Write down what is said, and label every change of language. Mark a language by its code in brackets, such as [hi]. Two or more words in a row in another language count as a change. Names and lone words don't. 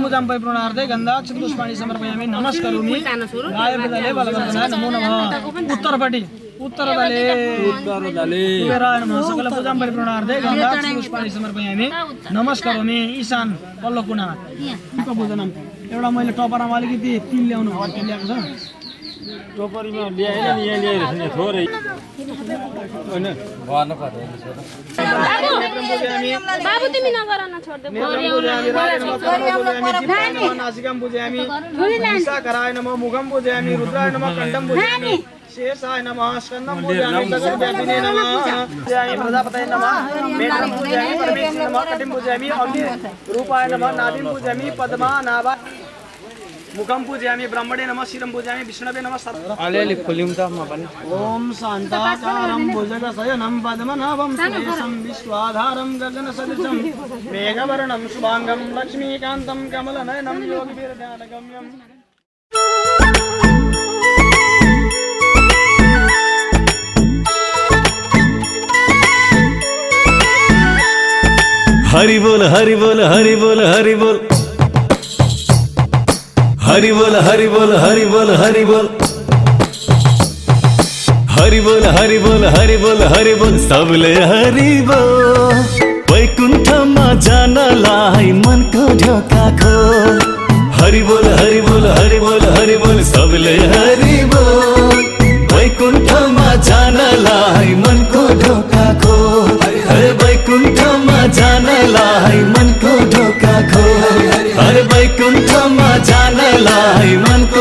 [sa] पूजां परिपूर्णार्थे गन्धाक्षत पुष्पाणि समर्पयामि नमस्करोमि गायपदले बलवर्धनाय नमो नमः उत्तरपट्टि उत्तरदले कुबेराय नमः सकल पूजां परिपूर्णार्थे गन्धाक्षत पुष्पाणि समर्पयामि नमस्करोमि [ne] ईशान पल्लो कुनामा को पूजनम एउटा मैले टपरामा अलिकति तिल ल्याउनु भयो के ल्याएको छ टोपरीमा ल्याएन नि यहाँ ल्याएर नि थोरै हैन भर्न पर्दैन बाबु तिमी नगर न छोड्दे [sa] नासिकं पूजयामि विशाखराय नमः मुखं पूजयामि रुद्राय नमः कंठं पूजयामि शेषाय नमः स्कन्दं पूजयामि दशव्यापिने नमः पूजयामि प्रजापतये नमः मेढं पूजयामि परमेश्वराय नमः कटिं पूजयामि अग्नि रूपाय नमः नाभिं पूजयामि पद्मा नाभा मुखं पूजयामि ब्रह्मणे नमः शिरं पूजयामि विष्णवे नमः [ne] अलिअलि खोल्यौँ त म पनि [sa] ओम शान्ताकारं भुजगशयनं पद्मनाभं सुरेशं विश्वाधारं गगनसदृशं मेघवर्णं शुभांगं लक्ष्मीकान्तं कमलनयनं योगिभिर्ध्यानगम्यम् [ne] हरि बोल हरि बोल हरि बोल हरि बोल हरि बोल हरि बोल हरि बोल हरि बोल हरि बोल हरि बोल हरि बोल हरि बोल सबले हरि बोल वैकुण्ठमा जानलाई मनको ढोका खोल हरि बोल हरि बोल हरि बोल हरि बोल सबले हरि बोल वैकुण्ठमा जानलाई मनको ढोका खोल हरे वैकुण्ठमा जानलाई मनको ढोका खोल हरे वैकुण्ठमा जानलाई मनको